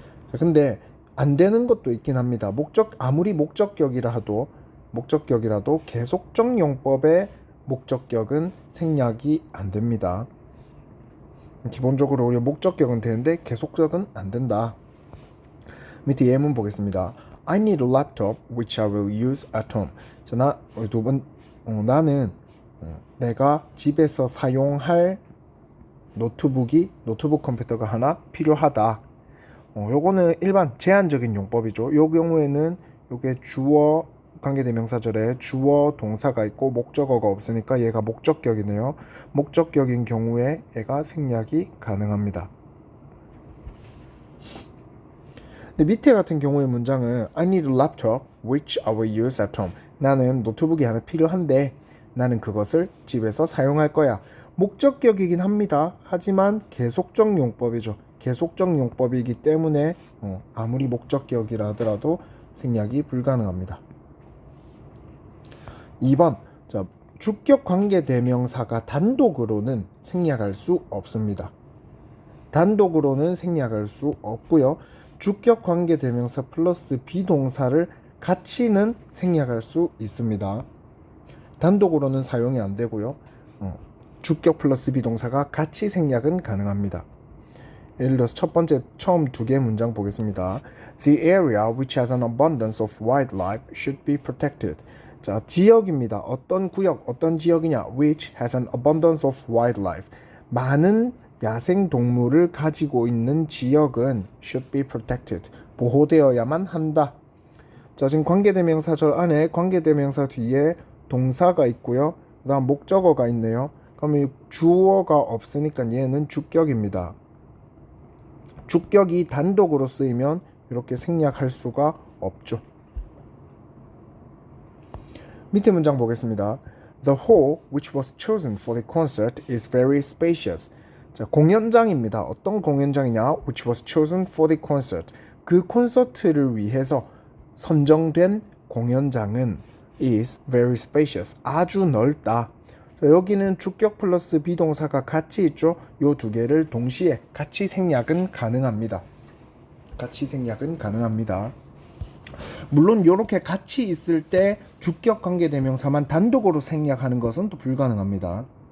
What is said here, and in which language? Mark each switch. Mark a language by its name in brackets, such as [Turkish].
[Korean] 자, 근데 안 되는 것도 있긴 합니다. 아무리 목적격이라도 계속적 용법의 목적격은 생략이 안 됩니다. 기본적으로 우리 목적격은 되는데 계속적은 안 된다. 밑에 예문 보겠습니다. [English] I need a laptop which I will use at home. [Korean] 자, 나는 내가 집에서 사용할 노트북 컴퓨터가 하나 필요하다. 요거는 일반 제한적인 용법이죠. 요 경우에는 요게 주어 관계대명사절에 주어 동사가 있고 목적어가 없으니까 얘가 목적격이네요. 목적격인 경우에 얘가 생략이 가능합니다. 근데 밑에 같은 경우의 문장은 [English] I need a laptop which I will use at home. [Korean] 나는 노트북이 하나 필요한데 나는 그것을 집에서 사용할 거야. 목적격이긴 합니다. 하지만 계속적 용법이죠. 계속적 용법이기 때문에 아무리 목적격이라 하더라도 생략이 불가능합니다. 2번. 자, 주격 관계대명사가 단독으로는 생략할 수 없습니다. 단독으로는 생략할 수 없고요. 주격 관계대명사 플러스 비동사를 같이는 생략할 수 있습니다. 단독으로는 사용이 안 되고요. 주격 플러스 비동사가 같이 생략은 가능합니다. 예를 들어서 첫 번째 처음 두 개 문장 보겠습니다. [English] The area which has an abundance of wildlife should be protected. [Korean] 자, 지역입니다. 어떤 구역, 어떤 지역이냐? [English] Which has an abundance of wildlife. [Korean] 많은 야생 동물을 가지고 있는 지역은 [English] should be protected. [Korean] 보호되어야만 한다. 자, 지금 관계대명사절 안에 관계대명사 뒤에 동사가 있고요. 그다음 목적어가 있네요. 그러면 주어가 없으니까 얘는 주격입니다. 주격이 단독으로 쓰이면 이렇게 생략할 수가 없죠. 밑에 문장 보겠습니다. [English] The hall which was chosen for the concert is very spacious. [Korean] 자, 공연장입니다. 어떤 공연장이냐? [English] Which was chosen for the concert. [Korean] 그 콘서트를 위해서 선정된 공연장은 [English] is very spacious. [Korean] 아주 넓다. 자, 여기는 주격 플러스 비동사가 같이 있죠. 요 두 개를 동시에 같이 생략은 가능합니다. 같이 생략은 가능합니다. 물론 이렇게 같이 있을 때 주격 관계대명사만 단독으로 생략하는 것은 또 불가능합니다.